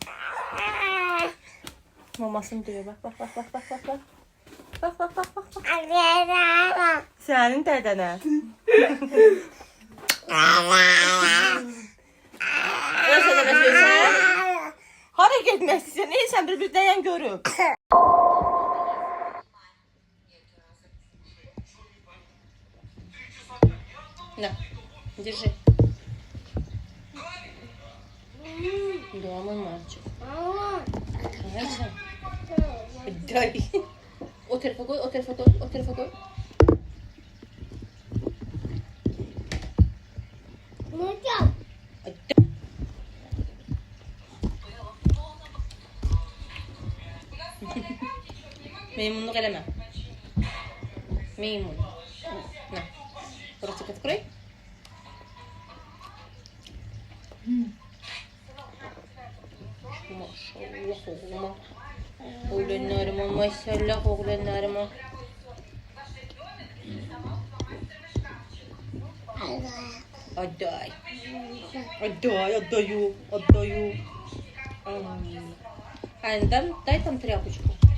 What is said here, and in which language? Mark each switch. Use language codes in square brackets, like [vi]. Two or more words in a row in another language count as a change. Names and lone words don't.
[az] Mamasını duyuyor, bax. Bax. Sənin dədənə. Nəsə dədə söyləyirsən? Hara getmək istəyirsən? Neysən bir dəyən görüm. [ru] На, держи. Да, мой мальчик. Открывайся. Дай. [tr] Otur koy. Ne yapacağım? [az] Meymunluk eleme. Meymun. [ru] На. Ротик открой. [az] Maşallah oğluma. Oğlanlarıma maşallah oğlanlarıma. [ru] Отдай. Отдаю. Дай там тряпочку.